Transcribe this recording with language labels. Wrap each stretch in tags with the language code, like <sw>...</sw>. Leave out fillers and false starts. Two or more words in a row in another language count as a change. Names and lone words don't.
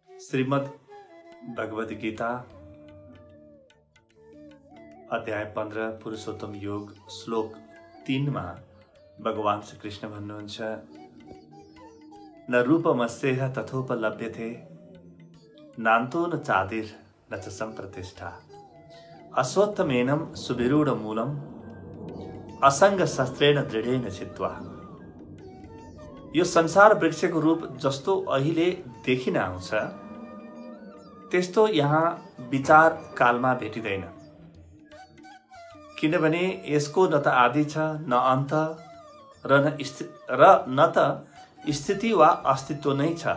<ne>श्रीमद् भगवद गीता अध्याय 15 पुरुषोत्तम योग श्लोक 3 मा भगवान श्री कृष्ण भन्नुहुन्छ,</ne> <sa>न रूपमस्येह तथोपलभ्यते नान्तो न चादिर न च सम्प्रतिष्ठा अश्वत्थमेनं सुविरूढमूलम् असंग शस्त्रेण दृढेन चित्वा।</sa> <ne>यो संसार वृक्षको रूप जस्तो अहिले देखिन आउँछ त्यस्तो यहाँ विचार कालमा भेटिँदैन, किनभने यसको न त आदि छ न अन्त र न त स्थिति वा अस्तित्व नै छ।</ne>